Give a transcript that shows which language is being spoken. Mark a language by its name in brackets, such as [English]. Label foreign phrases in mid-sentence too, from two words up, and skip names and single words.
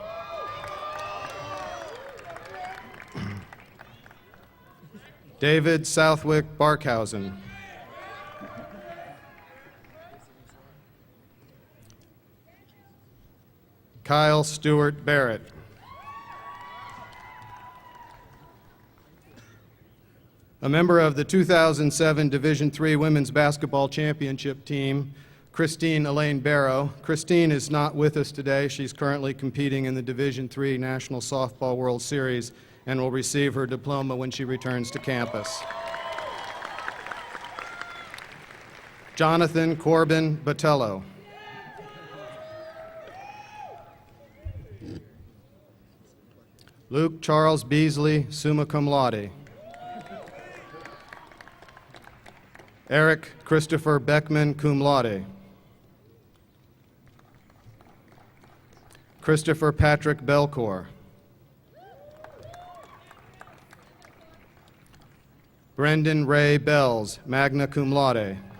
[English] David Southwick Barkhausen. Kyle Stewart Barrett. A member of the 2007 Division III Women's Basketball Championship team, Christine Elaine Barrow. Christine is not with us today. She's currently competing in the Division III National Softball World Series and will receive her diploma when she returns to campus. Jonathan Corbin Botello. Luke Charles Beasley, [Latin] summa cum laude. [English] Eric Christopher Beckman, [Latin] cum laude. [English] Christopher Patrick Belcour. Brendan Ray Bells, [Latin] magna cum laude.